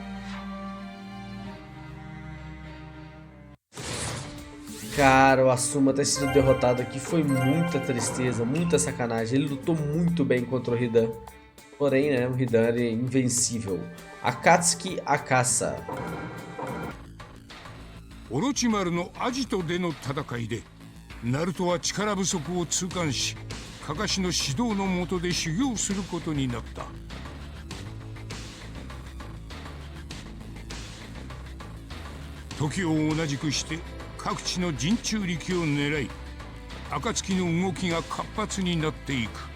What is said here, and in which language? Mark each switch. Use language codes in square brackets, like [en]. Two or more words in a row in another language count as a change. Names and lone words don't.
[pt] Cara, o Asuma ter sido derrotado aqui foi muita tristeza, muita sacanagem. Ele lutou muito bem contra o Hidan. Porém, né, o Hidan é invencível. Akatsuki Akasa. [ja] 大蛇丸のアジトでの戦いでナルトは力不足を痛感し、カカシの指導の下で修行することになった。時を同じくして各地の陣中力を狙い、暁の動きが活発になっていく。